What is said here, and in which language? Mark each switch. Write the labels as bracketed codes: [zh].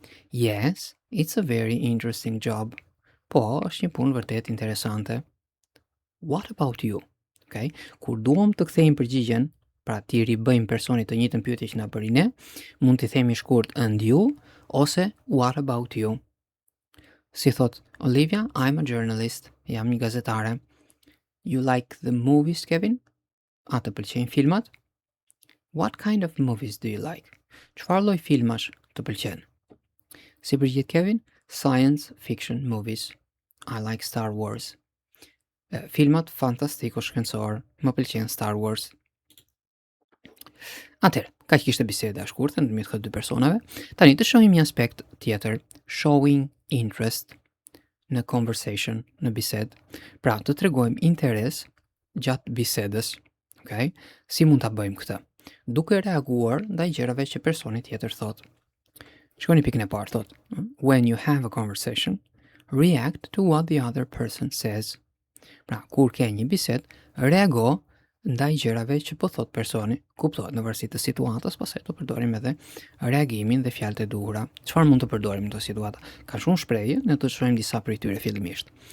[en] Yes, it's a very interesting job. [sq] Po, është një punë vërtet interesante. [en] What about you? [sq] Okay? Kur duam të kthejmë përgjigjen, pra ti ribëjmë personit të njëjtën pyetje që na bëri ne, mund t'i themi shkurt [en] and you [sq] ose [en] what about you? [sq] Si thot Olivia, [en] I'm a journalist, [sq] jam një gazetare. [en] You like the movies, Kevin? [sq] A të pëlqejnë filmat? [en] What kind of movies do you like? [sq] Çfarë lloj filmash të pëlqen? Si përgjigjet Kevin? [en] Science fiction movies. I like Star Wars. [sq] Filmat fantastiko-shkencor, më pëlqen Star Wars. Atëherë, kaq kishte biseda e shkurtër ndërmjet këtyre dy personave. Tani të shohim një aspekt tjetër, [en] showing interest [sq] në conversation, në bisedë. Pra, të tregojmë interes gjatë bisedës, okay? Si mund ta bëjmë këtë? Duke reaguar ndaj gjërave që personi tjetër thot. Shikoni pikën e parë, thot, [en] when you have a conversation, react to what the other person says. [sq] Pra, kur ke një bisedë, reago ndaj gjërave që po thot personi, kuptohet në varësi të situatës, pastaj të përdorim edhe reagimin dhe fjalët e duhura. Çfarë mund të përdorim në këtë situatë? Ka shumë shprehje, ne do të shohim disa prej tyre fillimisht.